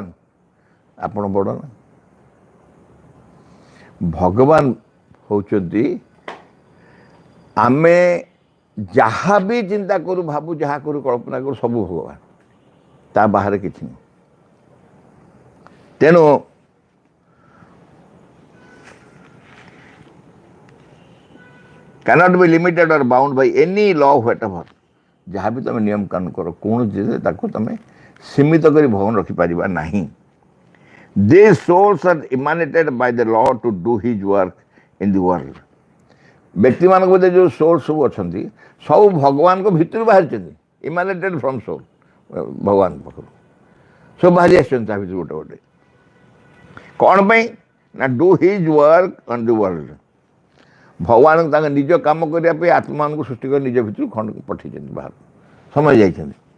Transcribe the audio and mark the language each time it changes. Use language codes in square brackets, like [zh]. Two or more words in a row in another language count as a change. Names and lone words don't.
[or] ଆପଣ ବଡ଼ ନା। ଭଗବାନ ହେଉଛନ୍ତି ଆମେ ଯାହା ବି ଚିନ୍ତା କରୁ, ଭାବୁ, ଯାହା କରୁ, କଳ୍ପନା କରୁ ସବୁ ଭଗବାନ, ତା ବାହାରେ କିଛି ନୁହେଁ। ତେଣୁ [en] cannot be limited or bound by any law whatever। [or] ଯାହା ବି ତୁମେ ନିୟମ କାନୁନ କର, କୌଣସି ଜିନିଷ ତାକୁ ତୁମେ ସୀମିତ କରି ଭଗବାନ ରଖିପାରିବା ନାହିଁ। [en] These souls are emanated by the law to do his work in the world। [or] ବ୍ୟକ୍ତିମାନଙ୍କ ଭିତରେ ଯେଉଁ ସୋଲ୍ ସବୁ ଅଛନ୍ତି ସବୁ ଭଗବାନଙ୍କ ଭିତରୁ ବାହାରିଛନ୍ତି, [en] emanated from soul. [or] ଭଗବାନ ପାଖରୁ ସବୁ ବାହାରି ଆସିଛନ୍ତି ତା ଭିତରୁ ଗୋଟେ ଗୋଟେ। କ'ଣ ପାଇଁ ନା [en] do his work on the world. [or] ଭଗବାନ ତାଙ୍କ ନିଜ କାମ କରିବା ପାଇଁ ଆତ୍ମାମାନଙ୍କୁ ସୃଷ୍ଟି କରି ନିଜ ଭିତରୁ ଖଣ୍ଡକୁ ପଠାଇଛନ୍ତି ବାହାରକୁ, ସମୟ ଯାଇଛନ୍ତି।